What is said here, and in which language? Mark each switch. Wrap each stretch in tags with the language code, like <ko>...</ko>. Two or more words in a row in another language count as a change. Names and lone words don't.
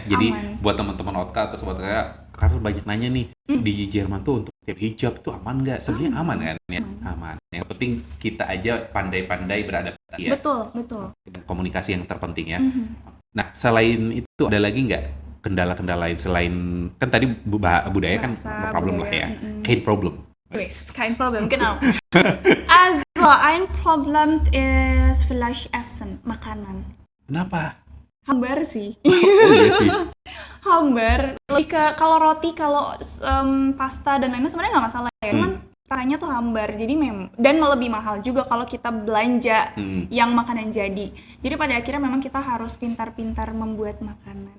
<id>Jadi buat teman-teman Otka atau sobat kakak, karena banyak nanya nih di Jerman tuh untuk hijab itu aman nggak? Sebenarnya aman kan ya? Aman. Yang penting kita aja pandai-pandai beradaptasi ya. Betul. Komunikasi yang terpenting ya. Nah, selain itu ada lagi nggak kendala-kendala lain selain kan tadi budaya kan problem lah ya.</id> <de>Kein Problem. Kein Problem, genau. Also, ein Problem ist vielleicht Essen,</de> <id>makanan. Kenapa? Hambar sih. Iya sih. Hambar. Lebih ke kalau roti, kalau pasta dan lainnya sebenarnya nggak masalah ya. Cuman rasanya tuh hambar. Jadi dan lebih mahal juga kalau kita belanja yang makanan jadi. Jadi pada akhirnya memang kita harus pintar-pintar membuat makanan.</id>